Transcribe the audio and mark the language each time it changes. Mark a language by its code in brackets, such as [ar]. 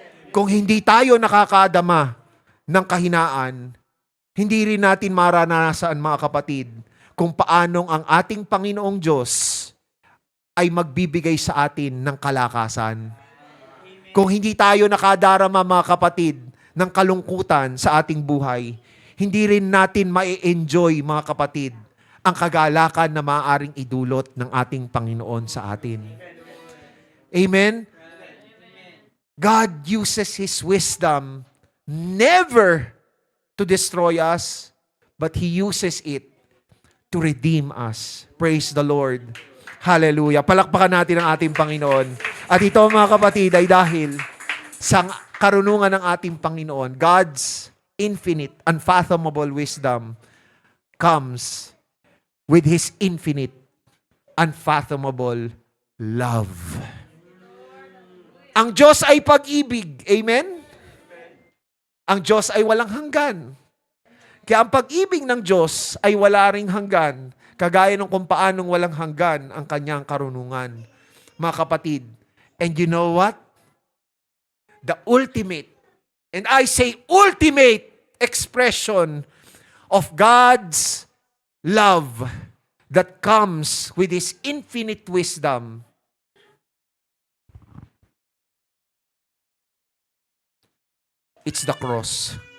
[tl] Kung hindi tayo nakakadama ng kahinaan, hindi rin natin mararanasan, mga kapatid, kung paanong ang ating Panginoong Diyos ay magbibigay sa atin ng kalakasan. Kung hindi tayo nakadarama, mga kapatid, ng kalungkutan sa ating buhay, hindi rin natin ma-enjoy, mga kapatid, ang kagalakan na maaaring idulot ng ating Panginoon sa atin. Amen? [en] God uses His wisdom never to destroy us, but He uses it to redeem us. Praise the Lord. Hallelujah. [tl] Palakpakan natin ang ating Panginoon. At ito, mga kapatid, ay dahil sa karunungan ng ating Panginoon, [en] God's infinite, unfathomable wisdom comes with His infinite, unfathomable love. [tl] Ang Diyos ay pag-ibig. Amen? Ang Diyos ay walang hanggan. Kaya ang pag-ibig ng Diyos ay wala ring hanggan, kagaya ng kung paanong walang hanggan ang kanyang karunungan. Mga kapatid, [en] and you know what? The ultimate, and I say ultimate expression of God's love that comes with His infinite wisdom it's the cross.